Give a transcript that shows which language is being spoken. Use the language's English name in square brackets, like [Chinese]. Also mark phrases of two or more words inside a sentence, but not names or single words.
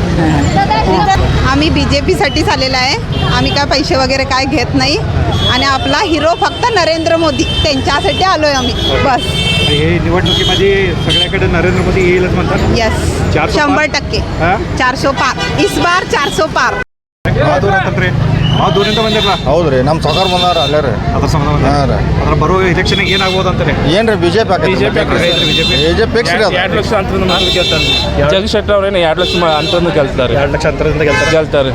[Marathi] आम्ही BJPसाठीच आलेला आहे. आम्ही काय पैसे वगैरे काय घेत नाही आणि आपला हिरो फक्त नरेंद्र मोदी त्यांच्यासाठी आलोय आम्ही बस. हे निवडणुकीमध्ये सगळ्याकडे नरेंद्र मोदी येईलच म्हणतात. [Hindi] यस 100% 400 पार इस बार 400 पार. [Kannada] ದೂರಿಂದ ಬಂದಿರಲ್ಲ ಹೌದ್ರಿ ನಮ್ಮ ಸರ್ಕಾರ ಬಂದಾರ ಅಲ್ಲೇ ರೀ ಅದ್ರ ಸಂಬಂಧ ಅದ್ರ ಬರೋ ಎಲೆಕ್ಷನ್ ಏನಾಗ್ಬೋದು ಅಂತಾರೆ ಏನ್ರಿ ಬಿಜೆಪಿ ಫಿಕ್ಸ್ ರೀ ಅದು 2 ಲಕ್ಷ ಅಂತಂದು ಗೆಲ್ತಾರೆ. ಜಗದೀಶ್ ಶೆಟ್ಟರ್ ಅವ್ರೇನು 2 ಲಕ್ಷ ಅಂತಂದು ಗೆಲ್ತಾರೆ. 2 ಲಕ್ಷ ಅಂತರದಿಂದ ಗೆಲ್ತಾರೆ.